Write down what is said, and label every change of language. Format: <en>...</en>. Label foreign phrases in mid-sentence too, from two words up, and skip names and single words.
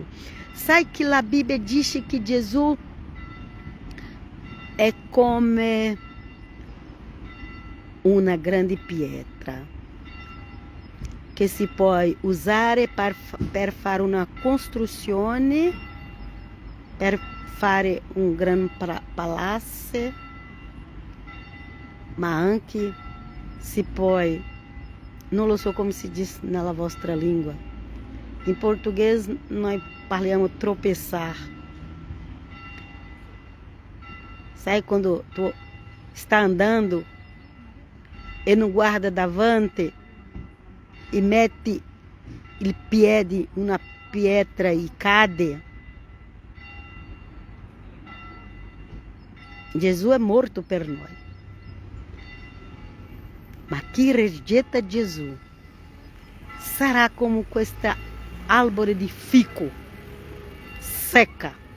<it>Sai che la Bibbia dice che Gesù è come una grande pietra che si può usare per fare una costruzione, per fare un gran palazzo, ma anche si può, non lo so come si diz nella vostra língua.</it> <pt>Em português nós parliamo tropeçar.</pt> <it>Sai quando tu</it> <pt>está andando e não guarda</pt> <it>davanti e mete il piede in una pietra e cade? Gesù è morto per noi. Ma chi rigetta Gesù sarà come questa albero di fico secca.</it>